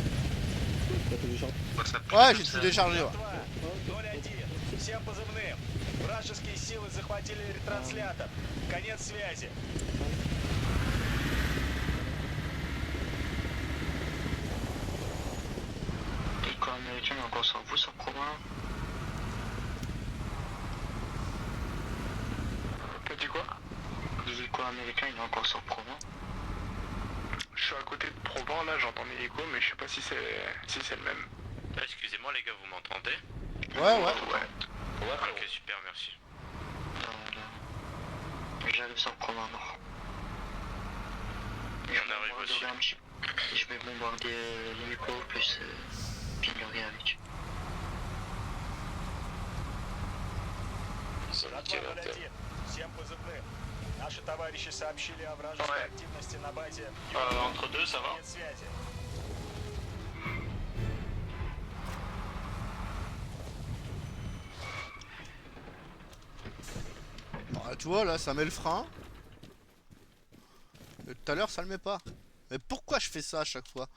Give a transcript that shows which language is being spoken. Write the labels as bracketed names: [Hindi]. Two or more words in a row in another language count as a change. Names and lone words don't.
[French] T'as téléchargé? Ouais, j'ai tout déchargé. Ouais. [Russian] Жатва 01. Всем позывным. Вражеские силы захватили ретранслятор. Конец связи. [French] L'hélico américain est encore sur vous, sur Promin. T'as dit quoi? L'hélico américain il est encore sur Promin. Je suis à côté de Provence, là j'entends l'hélico, mais je sais pas si c'est le même. Excusez-moi les gars, vous m'entendez? Ouais. Ok, super, merci. J'arrive sur Promin Nord. On arrive aussi. Je vais bombarder l'hélico plus pignorer avec. [Russian] Жатва 01. Всем позывным. Наши товарищи сообщили о вражеской активности на базе. [French] Entre deux, ça va. [Russian] Конец связи. [French] Bon, tu vois là, ça met le frein. Et tout à l'heure, ça le met pas. Mais pourquoi je fais ça à chaque fois?